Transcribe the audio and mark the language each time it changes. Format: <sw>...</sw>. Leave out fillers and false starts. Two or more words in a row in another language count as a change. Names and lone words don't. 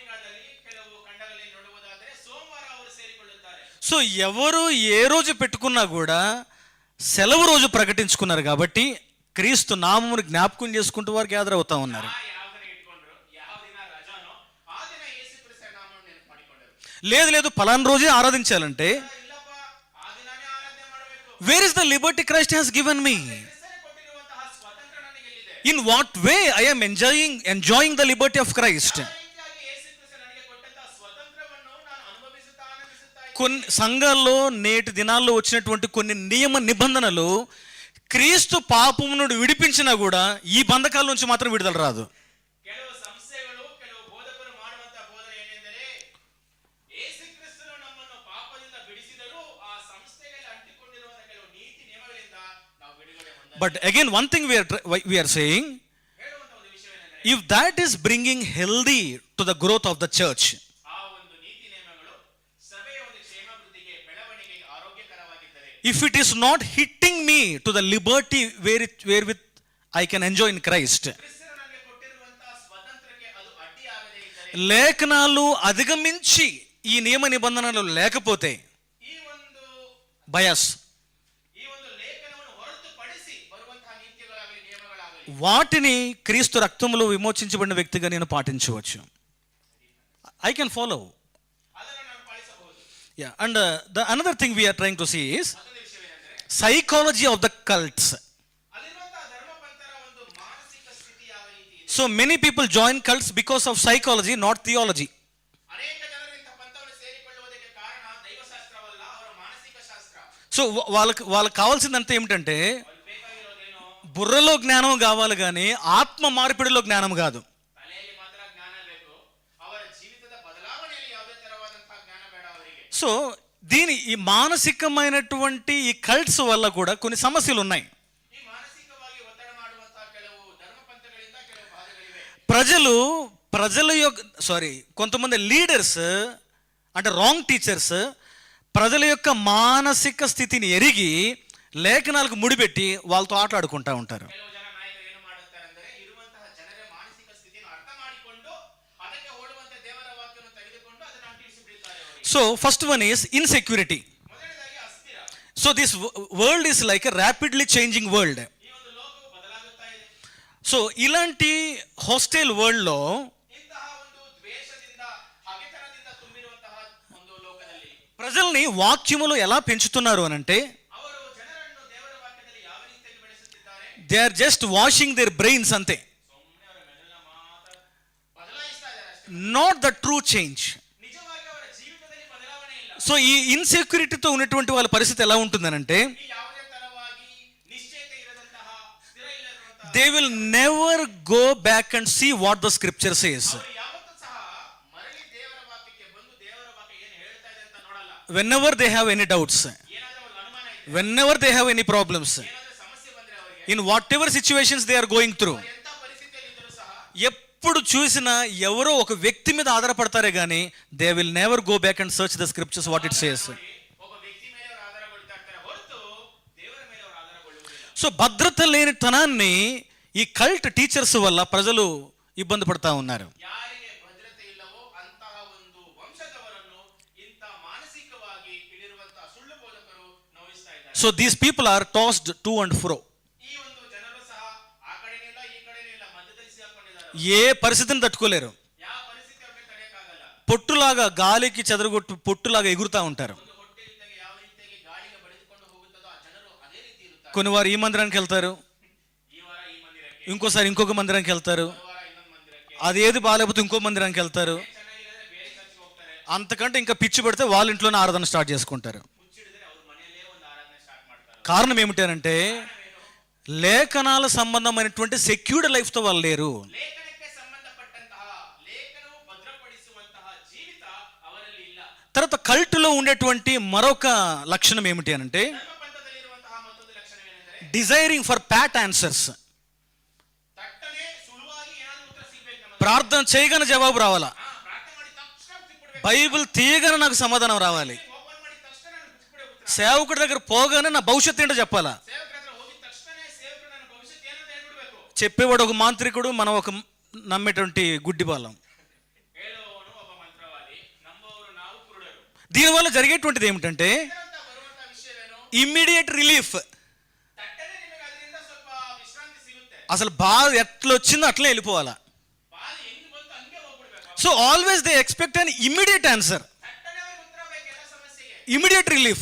<kn>ಆಫ್ರಿಕಾದಲ್ಲಿ ಕೆಲವು ಖಂಡಗಳಲ್ಲಿ ನೋಡುವುದಾದರೆ ಸೋಮವಾರ ಅವರು ಸೇರಿಕೊಳ್ಳುತ್ತಾರೆ.</kn> <te>సో సో ఎవరు ఏ రోజు పెట్టుకున్నా కూడా సెలవు రోజు ప్రకటించుకున్నారు కాబట్టి క్రీస్తు నామమును జ్ఞాపకం చేసుకుంటూ వారు గ్యాదర్ అవుతా ఉన్నారు.</te> <kn>ಯಾವ ದಿನ ಇಟ್ಕೊಂಡ್ರು, ಯಾವ ದಿನ ರಜಾನೋ ಆ ದಿನ ಯೇಸು ಕ್ರಿಸ್ತನ ನಾಮವನ್ನು ನೆನಪು ಮಾಡಿಕೊಂಡರು.</kn> <te>లేదు పలానా రోజే ఆరాధించాలంటే</te> <kn>ಇಲ್ಲಪ್ಪ, ಆ ದಿನಾನೇ ಆರಾಧನೆ ಮಾಡಬೇಕು.</kn> <en>Where is the liberty Christ has given me?</en> <kn>ಕ್ರಿಸ್ತನೇ ಕೊಟ್ಟಿರುವಂತಹ ಸ್ವಾತಂತ್ರ್ಯ ನನಗೆ ಎಲ್ಲಿದೆ?</kn> <en>In what way I am enjoying the liberty of Christ?</en> <kn>ಯಾವ ರೀತಿಯಾಗಿ ಯೇಸು ಕ್ರಿಸ್ತ ನನಗೆ ಕೊಟ್ಟಂತಹ ಸ್ವಾತಂತ್ರ್ಯವನ್ನು ನಾನು ಅನುಭವಿಸುತ್ತಾ ಆನಂದಿಸುತ್ತಾ ಇದ್ದೇನೆ.</kn> <te>కొన్ని సంఘాల్లో నేటి దినాల్లో వచ్చినటువంటి కొన్ని నియమ నిబంధనలు క్రీస్తు పాపము నుండి విడిపించినా కూడా ఈ బంధకాల నుంచి మాత్రం విడుదల రాదు.</te> <kn>ಕೆಲವು ಸಂಸ್ಥೆಗಳು, ಕೆಲವು ಬೋಧಕರು ಮಾಡುವಂತಹ ಬೋಧನೆ ಏನೆಂದರೆ, ಯೇಸು ಕ್ರಿಸ್ತನು ನಮ್ಮನ್ನು ಪಾಪದಿಂದ ಬಿಡಿಸಿದರೂ ಆ ಸಂಸ್ಥೆಗಳಲ್ಲಿ ಅಂಟಿಕೊಂಡಿರುವ ಕೆಲವು ನೀತಿ ನಿಯಮಗಳಿಂದ ನಾವು ಬಿಡುಗಡೆ ಹೊಂದಲ್ಲ.</kn> <en>But again one thing we are saying,</en> <kn>ಹೇಳುವಂತ ಒಂದು ವಿಷಯವೇನೆಂದರೆ,</kn> <en>if that is bringing healthy to the growth of the church,</en> <kn>ಆ ಒಂದು ನೀತಿ ನಿಯಮಗಳು ಸಭೆಯ ಒಂದು ಕ್ಷೇಮಾಭಿವೃದ್ಧಿಗೆ, ಬೆಳವಣಿಗೆಗೆ ಆರೋಗ್ಯಕರವಾಗಿದ್ದರೆ,</kn> <en>if it is not hitting me to the liberty wherewith I can enjoy in Christ,</en> <kn>ಕ್ರಿಸ್ತನು ನನಗೆ ಕೊಟ್ಟಿರುವಂತಹ ಸ್ವಾತಂತ್ರ್ಯಕ್ಕೆ ಅದು ಅಡ್ಡಿಯಾಗದೇ ಇದ್ದರೆ,</kn> <te>లేఖనాలు అధిగమించి ఈ నియమ నిబంధనలు లేకపోతే</te> <kn>ಈ ಒಂದು బయాస్ ಲೇಖನವನ್ನು ಹೊರತುಪಡಿಸಿ ಬರುವಂತಹ ನೀತಿಗಳಾಗಲಿ ನಿಯಮಗಳಾಗಲಿ</kn> <te>వాటిని క్రీస్తు రక్తములో విమోచించబడిన వ్యక్తిగా నేను పాటించవచ్చు.</te> <en>I can follow.</en> <kn>ಅದನ್ನು ನಾನು ಪಾಲಿಸಬಹುದು.</kn> <en>Yeah, and the another thing we are trying to see is</en> <kn>ಮತ್ತೊಂದು ವಿಷಯವೇನೆಂದರೆ,</kn> <en>psychology of the cults.</en> <kn>ಅಲ್ಲಿರುವಂತಹ ಧರ್ಮಪಂಥರ ಒಂದು ಮಾನಸಿಕ ಸ್ಥಿತಿ ಯಾವ ರೀತಿ ಇದೆ?</kn> <en>So many people join cults because of psychology, not theology.</en> <kn>ಅನೇಕ ಜನರು ಇಂಥ ಪಂಥವನ್ನು ಸೇರಿಕೊಳ್ಳುವುದಕ್ಕೆ ಕಾರಣ ದೈವಶಾಸ್ತ್ರವಲ್ಲ, ಅವರ ಮಾನಸಿಕ ಶಾಸ್ತ್ರ.</kn> <te>సో వాళ్ళకి కావాల్సిందంతా ఏమిటంటే</te> <kn>ಅವ್ರಿಗೆ ಬೇಕಾಗಿರೋದೇನು?</kn> <te>బుర్రలో జ్ఞానం కావాలి కానీ ఆత్మ మార్పిడిలో జ్ఞానం కాదు.</te> <kn>ತಲೆಯಲ್ಲಿ ಮಾತ್ರ ಜ್ಞಾನ ಬೇಕು, ಅವರ ಜೀವಿತದ ಬದಲಾವಣೆಯಲ್ಲಿ ಯಾವುದೇ ತರವಾದಂತಹ ಜ್ಞಾನ ಬೇಡ ಅವರಿಗೆ.</kn> <te>సో ఈ మానసికమైనటువంటి ఈ కల్ట్స్ వల్ల కూడా కొన్ని సమస్యలు ఉన్నాయి.</te> <kn>ಈ ಮಾನಸಿಕವಾಗಿ ಒತ್ತಡ ಮಾಡುವಂತಹ ಕೆಲವು ಧರ್ಮಪಂಥಗಳಿಂದ ಕೆಲವು ಬಾಧೆಗಳಿವೆ.</kn> <te>కొంతమంది లీడర్స్ అంటే</te> <en>wrong teachers</en> <te>ప్రజల యొక్క మానసిక స్థితిని ఎరిగి లేఖనాలకు ముడిపెట్టి వాళ్ళతో ఆటలాడుకుంటా ఉంటారు.</te> <kn>ಕೆಲವು ಜನ ನಾಯಕರು ಏನು ಮಾಡುತ್ತಾರೆ ಅಂದರೆ, ಇರುವಂತಹ ಜನರ ಮಾನಸಿಕ ಸ್ಥಿತಿಯನ್ನು ಅರ್ಥ ಮಾಡಿಕೊಂಡು ಅದಕ್ಕೆ ಹೋಲುವಂತೆ ದೇವರ ವಾಕ್ಯವನ್ನು ತೆಗೆದುಕೊಂಡು ಅದನ್ನು ಅಂಟಿಸಿ ಬಿಡುತ್ತಾರೆ ಅವರಿಗೆ.</kn> <en>So first one is insecurity.</en> <kn>ಮೊದಲನೇದಾಗಿ ಅಸ್ಥಿರ.</kn> <en>So this world is like a rapidly changing world.</en> <kn>ಈ ಒಂದು ಲೋಕವು ಬದಲಾಗುತ್ತಾ ಇದೆ.</kn> <te>సో ఇలాంటి</te> <en>hostile worldలో</en> <kn>ಇಂತಹ ಒಂದು ದ್ವೇಷದಿಂದ, ಹಗೆತನದಿಂದ ತುಂಬಿರುವಂತಹ ಒಂದು ಲೋಕದಲ್ಲಿ</kn> <te>ప్రజల్ని వాక్యములో ఎలా పెంచుతున్నారు అని అంటే</te> <kn>ಅವರು ಜನರನ್ನು ದೇವರ ವಾಕ್ಯದಲ್ಲಿ ಯಾವ ರೀತಿಯಾಗಿ ಬೆಳೆಸುತ್ತಿದ್ದಾರೆ?</kn> <en>They are just washing their brains అంతే,</en> <kn>ಸುಮ್ಮನೆ ಅವರ ಮೆದುಳನ್ನ ಮಾತ್ರ ಬದಲಾಯಿಸ್ತಾ ಇದ್ದಾರೆ ಅಷ್ಟೇ.</kn> <en>Not the true change.</en> <kn>ನಿಜವಾಗಿ ಅವರ ಜೀವಿತದಲ್ಲಿ ಬದಲಾವಣೆ ಇಲ್ಲ.</kn> <te>సో ఈ ఇన్సెక్యూరిటీతో ఉన్నటువంటి వాళ్ళ పరిస్థితి ఎలా ఉంటుందనంటే</te> <kn>ಈ ಯಾವುದೇ ತರವಾಗಿ ನಿಶ್ಚಯತೆ ಇರದಂತಹ, ಸ್ಥಿರ ಇಲ್ಲದಂತಹ,</kn> <en>They will never go back and see what the scripture says.</en> <kn>ಅವರು ಯಾವತ್ತೂ ಸಹ ಮರಳಿ ದೇವರ ವಾಕ್ಯಕ್ಕೆ ಬಂದು ದೇವರ ವಾಕ್ಯ ಏನು ಹೇಳ್ತಾ ಇದೆ ಅಂತ ನೋಡಲ್ಲ.</kn> <en>whenever they have any doubts,</en> <kn>ಏನಾದ್ರೂ ಒಂದು ಅನುಮಾನ ಇದೆ,</kn> <en>whenever they have any problems,</en> <kn>ಏನಾದ್ರೂ ಸಮಸ್ಯೆ ಬಂದ್ರೆ ಅವರಿಗೆ,</kn> <en>in whatever situations they are going through,</en> <kn>ಎಂತ ಪರಿಸ್ಥಿತಿಯಲ್ಲಿ ಇದ್ರೂ ಸಹ</kn> <te>ఎప్పుడు చూసినా ఎవరో ఒక వ్యక్తి మీద ఆధారపడతారే కానీ</te> <en>they will never go back and search the scriptures what it says.</en> <kn>ನೋಡಿ, ಒಬ್ಬ ವ್ಯಕ್ತಿ ಮೇಲೆ ಅವರು ಆಧಾರಗೊಳ್ತಾ ಇರ್ತಾರೆ ಹೊರತು ದೇವರ ಮೇಲೆ ಅವರು ಆಧಾರಗೊಳ್ಳುವುದಿಲ್ಲ.</kn> <te>సో భద్రత లేని తనాన్ని ఈ</te> <en>cult teachers</en> <te>వల్ల ప్రజలు ఇబ్బంది పడతా ఉన్నారు.</te> <kn>ಯಾರಿಗೆ ಭದ್ರತೆ ಇಲ್ಲವೋ ಅಂತಹ ಒಂದು ವಂಶದವರನ್ನು ಇಂಥ ಮಾನಸಿಕವಾಗಿ ಇಳಿರುವಂತಹ ಸುಳ್ಳು ಬೋಧಕರು ನೋಯಿಸ್ತಾ ಇದ್ದಾರೆ.</kn> <en>So these people are tossed to and fro.</en> <kn>ಈ ಒಂದು ಜನರು ಸಹ ಆ ಕಡೆನೇ ಇಲ್ಲ, ಈ ಕಡೆನೇ ಇಲ್ಲ, ಮಧ್ಯದಲ್ಲಿ ಸಿಕ್ಕೊಂಡಿದ್ದಾರೆ.</kn> <te>ఏ పరిస్థితిని తట్టుకోలేరు.</te> <kn>ಯಾವ ಪರಿಸ್ಥಿತಿ ಅವ್ರಿಗೆ ತಡೆಯಕ್ಕಾಗಲ್ಲ.</kn> <te>పొట్టులాగా గాలికి చెదరగొట్టు పొట్టులాగా ఎగురుతా ఉంటారు.</te> <kn>ಒಂದು ಹೊಟ್ಟೆ ಇದ್ದಾಗ ಯಾವ ರೀತಿಯಾಗಿ ಗಾಳಿಗೆ ಬಡಿದುಕೊಂಡು ಹೋಗುತ್ತದೋ ಆ ಜನರು ಅದೇ ರೀತಿ ಇರುತ್ತಾರೆ.</kn> <te>కొన్ని వారు ఈ మందిరానికి వెళ్తారు,</te> <kn>ಈ ವಾರ ಈ ಮಂದಿರಕ್ಕೆ,</kn> <te>ఇంకోసారి ఇంకొక మందిరానికి వెళ్తారు,</te> <kn>ಈ ವಾರ ಇನ್ನೊಂದು ಮಂದಿರಕ್ಕೆ,</kn> <te>అది ఏది బాగాలేకపోతే ఇంకో మందిరానికి వెళ్తారు.</te> <kn>ಚೆನ್ನಾಗಿಲ್ಲದ್ರೆ ಬೇರೆ ಚರ್ಚ್ಗೆ ಹೋಗ್ತಾರೆ.</kn> <te>అంతకంటే ఇంకా పిచ్చి పెడితే వాళ్ళ ఇంట్లోనే ఆరాధన స్టార్ట్ చేసుకుంటారు.</te> <kn>ಹುಚ್ಚಿಡಿದ್ರೆ ಅವ್ರ ಮನೆಯಲ್ಲೇ ಒಂದು ಆರಾಧನೆ ಸ್ಟಾರ್ಟ್ ಮಾಡ್ತಾರೆ.</kn> <te>కారణం ఏమిటంటే లేఖనాల సంబంధమైనటువంటి</te> <en>secured lifeతో</en> <te>వాళ్ళు లేరు.</te> <kn>ಲೇಖನಕ್ಕೆ ಸಂಬಂಧಪಟ್ಟಂತಹ, ಲೇಖನವು ಭದ್ರಪಡಿಸುವಂತಹ ಜೀವಿತ ಅವರಲ್ಲಿ ಇಲ್ಲ.</kn> <te>తర్వాత కల్టులో ఉండేటువంటి మరొక లక్షణం ఏమిటి అనంటే</te> <kn>ಧರ್ಮಪಂಥದಲ್ಲಿರುವಂತಹ ಮತ್ತೊಂದು ಲಕ್ಷಣವೇನೆಂದರೆ,</kn> <en>Desiring for pat answers.</en> <kn>ತಟ್ಟನೆ ಸುಳುವಾಗಿ ಏನಾದರೂ ಉತ್ತರ ಸಿಗ್ಬೇಕು ನಮಗೆ.</kn> <te>ప్రార్థన చేయగానే జవాబు రావాలా,</te> <kn>ಪ್ರಾರ್ಥನೆ ಮಾಡಿ ತಕ್ಷಣ ಸಿಕ್ಬಿಡ್ಬೇಕು.</kn> <te>బైబిల్ తీయగానే నాకు సమాధానం రావాలి,</te> <kn>ಓಪನ್ ಮಾಡಿದ ತಕ್ಷಣ ನನಗೆ ಸಿಕ್ಬಿడే ಉತ್ತರ.</kn> <te>సేవకుడి దగ్గర పోగానే నా భవిష్యత్తు ఏంటో చెప్పాలా.</te> <kn>ಸೇವಕರ ಹತ್ರ ಹೋಗಿದ ತಕ್ಷಣನೇ ಸೇವಕರು ನನ್ನ ಭವಿಷ್ಯತ್ ಏನಂತ ಹೇಳ್ಬಿಡ್ಬೇಕು.</kn> <te>చెప్పేవాడు ఒక మాంత్రికుడు, మనం ఒక నమ్మేటువంటి గుడ్డి బాలం.</te> <kn>ಹೇಳುವವನು ಒಬ್ಬ ಮಂತ್ರವಾದಿ, ನಂಬುವವರು ನಾವು ಕುರುಡರು.</kn> <te>దీనివల్ల జరిగేటువంటిది ఏమిటంటే</te> <kn>ಇದರಿಂದ ಬರುವಂತ ವಿಷಯವೇನು?</kn> <en>Immediate relief.</en> <kn>ತಟ್ಟನೆ ನಿಮಗೆ ಅದರಿಂದ ಸ್ವಲ್ಪ ವಿಶ್ರಾಂತಿ ಸಿಗುತ್ತೆ.</kn> <te>అసలు బాధ ఎట్లొచ్చిందో అట్లే వెళ్ళిపోవాలా.</te> <kn>ಬಾಧೆ ಹೆಂಗ್ ಬಂತು ಹಂಗೆ ಹೋಗ್ಬಿಡ್ಬೇಕು.</kn> <en>So always they expect an immediate answer,</en> <kn>ತಟ್ಟನೆ ಅವ್ರಿಗೆ ಉತ್ತರ ಬೇಕು ಎಲ್ಲ ಸಮಸ್ಯೆಗೆ.</kn> <en>Immediate relief.</en>